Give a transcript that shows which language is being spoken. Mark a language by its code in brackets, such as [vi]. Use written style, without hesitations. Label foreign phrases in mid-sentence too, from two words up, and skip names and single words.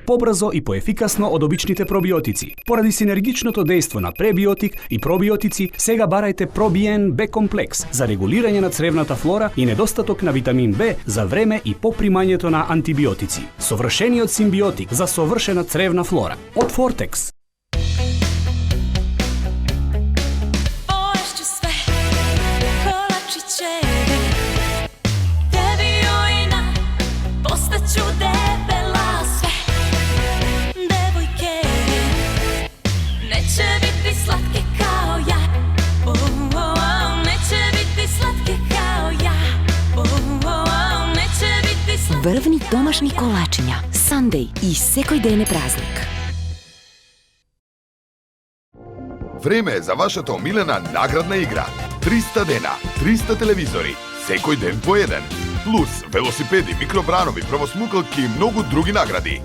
[mk] побрзо и поефикасно од обичните пробиотици. Поради синергичното дејство на пребиотик и пробиотици, сега барајте Пробиен Б комплекс за регулирање на цревната флора и недостаток на витамин Б за време и по примањето на антибиотици. Совршениот симбиотик за совршена цревна флора од Фортекс. [sr] Poješću sve, kolačićeve, tebi ujna, postaću debela sve. Devojke, neće biti slatke kao ja, neće biti slatke kao ja, neće biti slatke. [mk] Врвни домашни колачиња, Сандеј и секој ден е празник. Време е за вашата омилена наградна игра. 300 дена, 300 телевизори, секој ден по еден. Плюс велосипеди, микробранови, правосмукалки и многу други награди.